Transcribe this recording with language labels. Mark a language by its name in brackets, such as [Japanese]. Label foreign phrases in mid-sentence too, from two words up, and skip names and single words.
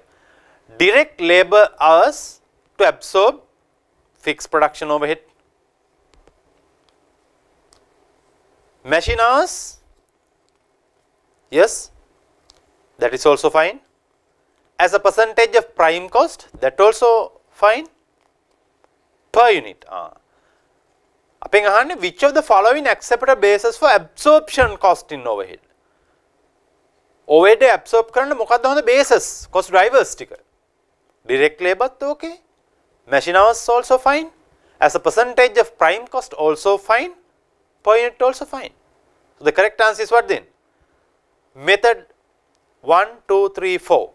[English] Direct labor hours to absorb fixed production overhead. Machine hours, yes, that is also fine. As a percentage of prime cost, that also fine. Per unit. [Sinhala] අපෙන් අහන්නේ [English] which of the following acceptable basis for absorption cost in overhead? overhead absorb [Sinhala] කරන්න මොකක්ද හොඳ [English] basis cost drivers [Sinhala] ටික? [English] Direct labor okay. Machine hours also fine. As a percentage of prime cost also fine. Per unit also fine. So the correct answer is what then? Method 1, 2, 3, 4.